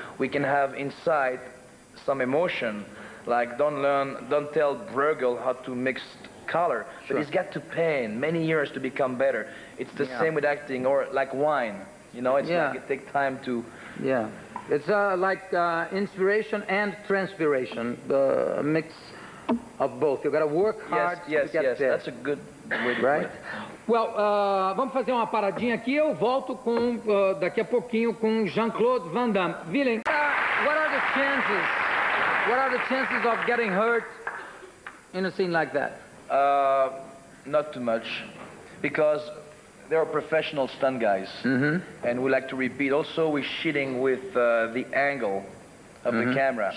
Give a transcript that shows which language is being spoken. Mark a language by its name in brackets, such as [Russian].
[English] We can have inside some emotion, like don't tell Bruegel how to mix color, but he's got to pain many years to become better. It's the same with acting, or like wine. You know, it's like it takes time to. Yeah, it's like inspiration and transpiration, the mix of both. You got to work hard to get there. That's a good way to put it. [Portuguese] Well, vamos fazer uma paradinha aqui. Eu volto com daqui a pouquinho com Jean Claude Van Damme. [English] Willem, what are the chances? What are the chances of getting hurt in a scene like that? Not too much, because they are professional stunt guys, and we like to repeat. Also, we're cheating with the angle of the camera.